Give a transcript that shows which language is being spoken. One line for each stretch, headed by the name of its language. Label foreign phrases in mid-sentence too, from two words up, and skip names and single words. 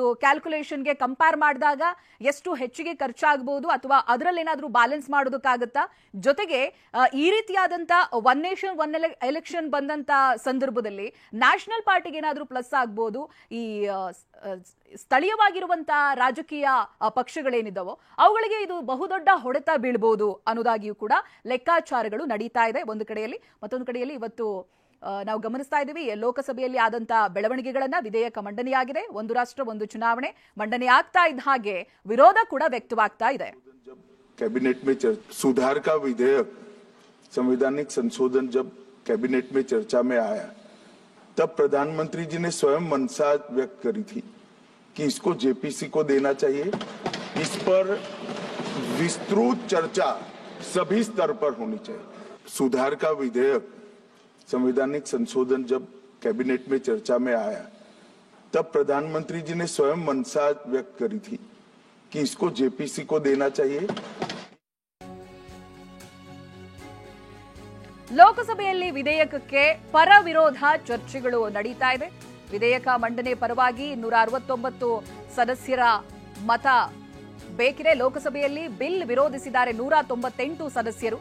English: calculationಗೆ compare
Kannada: ಮಾಡಿದಾಗ ಎಷ್ಟು ಹೆಚ್ಚಿಗೆ ಖರ್ಚಾಗಬಹುದು ಅಥವಾ ಅದರಲ್ಲಿ ಏನಾದ್ರೂ ಬ್ಯಾಲೆನ್ಸ್ ಮಾಡೋದಕ್ಕಾಗತ್ತಾ, ಜೊತೆಗೆ ಈ ರೀತಿಯಾದಂತ
English: one nation one election
Kannada: ಬಂದಂತ ಸಂದರ್ಭದಲ್ಲಿ
English: national partyಗೆ
Kannada: ಏನಾದ್ರೂ ಪ್ಲಸ್ ಆಗ್ಬಹುದು, ಈ ಸ್ಥಳೀಯವಾಗಿರುವಂತಹ ರಾಜಕೀಯ ಪಕ್ಷಗಳೇನಿದ್ದಾವೋ ಅವುಗಳಿಗೆ ಇದು ಬಹುದೊಡ್ಡ ಹೊಡೆತ ಬೀಳಬಹುದು ಅನ್ನೋದಾಗಿಯೂ ಕೂಡ ಲೆಕ್ಕಾಚಾರಗಳು ನಡೀತಾ ಇದೆ ಒಂದು ಕಡೆಯಲ್ಲಿ. ಮತ್ತೊಂದು ಕಡೆಯಲ್ಲಿ ಇವತ್ತು ನಾವು ಗಮನಿಸ್ತಾ ಇದ್ದೀವಿ ಲೋಕಸಭೆಯಲ್ಲಿ ಆದಂತಹ ಬೆಳವಣಿಗೆಗಳನ್ನ. ವಿಧೇಯಕ ಮಂಡನೆಯಾಗಿದೆ. ಒಂದು ರಾಷ್ಟ್ರ ಒಂದು ಚುನಾವಣೆ ಮಂಡನೆ ಆಗ್ತಾ ಇದ್ದ ಹಾಗೆ ವಿರೋಧ ಕೂಡ ವ್ಯಕ್ತವಾಗ್ತಾ ಇದೆ.
Hindi: कैबिनेट में सुधार का विधेयक संवैधानिक संशोधन जब कैबिनेट में चर्चा में आया तब प्रधानमंत्री जी ने स्वयं मंशा व्यक्त करी थी कि इसको जेपीसी को देना चाहिए. इस पर विस्तृत चर्चा सभी स्तर पर होनी चाहिए. सुधार का विधेयक संवैधानिक संशोधन जब कैबिनेट में चर्चा में आया तब प्रधानमंत्री जी ने स्वयं मंशा व्यक्त करी थी कि इसको जेपीसी को देना चाहिए.
Kannada: ಲೋಕಸಭೆಯಲ್ಲಿ ವಿಧೇಯಕಕ್ಕೆ ಪರ ವಿರೋಧ ಚರ್ಚೆಗಳು ನಡೀತಾ ಇದೆ. ವಿಧೇಯಕ ಮಂಡನೆ ಪರವಾಗಿ 169 ಸದಸ್ಯರ ಮತ ಬೇಕಿದೆ. ಲೋಕಸಭೆಯಲ್ಲಿ ಬಿಲ್ ವಿರೋಧಿಸಿದ್ದಾರೆ 198 ಸದಸ್ಯರು.